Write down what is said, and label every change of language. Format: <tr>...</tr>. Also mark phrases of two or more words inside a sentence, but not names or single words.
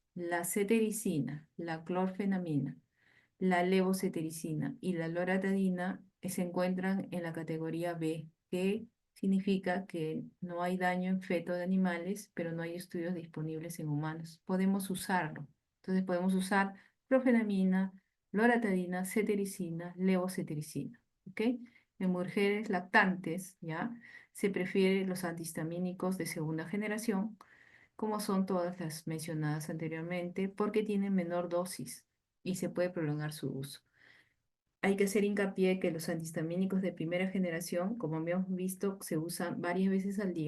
<es>La cetericina, la clorfenamina, la levocetericina y la loratadina se encuentran en la categoría B, que significa que no hay daño en feto de animales, pero no hay estudios disponibles en humanos. Podemos usarlo. Entonces podemos usar clorfenamina, loratadina, cetericina, levocetericina. ¿Ok? En mujeres lactantes, ¿ya? Se prefieren los antihistamínicos de segunda generación, como son todas las mencionadas anteriormente, porque tienen menor dosis y se puede prolongar su uso. Hay que hacer hincapié que los antihistamínicos de primera generación, como habíamos visto, se usan varias veces al día.</es>